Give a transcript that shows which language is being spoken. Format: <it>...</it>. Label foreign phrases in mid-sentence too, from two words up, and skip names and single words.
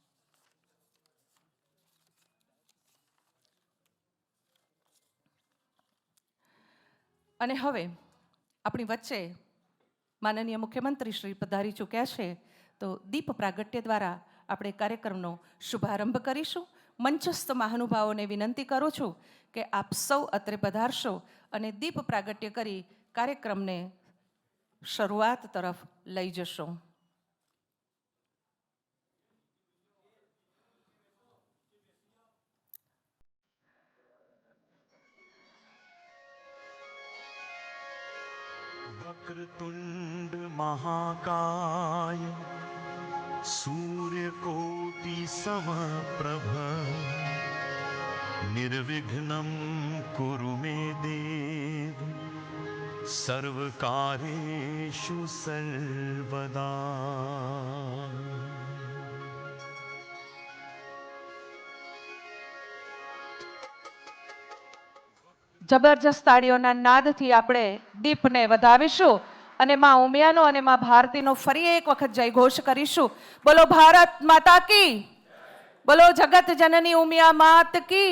<gu>અને હવે આપણી વચ્ચે માનનીય મુખ્યમંત્રી શ્રી પધારી ચૂક્યા છે, તો દીપ પ્રાગટ્ય દ્વારા આપણે કાર્યક્રમનો શુભારંભ કરીશું. મંચસ્થ મહાનુભાવોને વિનંતી કરું છું કે આપ સૌ અત્રે પધારશો અને દીપ પ્રાગટ્ય કરી કાર્યક્રમને શરૂઆત તરફ લઈ જશો.</gu> <sa>वक्रतुंड महाकाय सूर्यकोटि समप्रभ निर्विघ्नं कुरु मे देव सर्वकार्येषु सर्वदा.</sa> <gu>જબરજસ્ત તાળીઓના નાદથી આપણે દીપને વધાવીશું અને માં ઉમિયાનો અને માં ભારતીનો ફરી એક વખત જયઘોષ કરીશું.</gu> <hi>बोलो भारत माता की, बोलो जगत जननी उमिया मात की.</hi>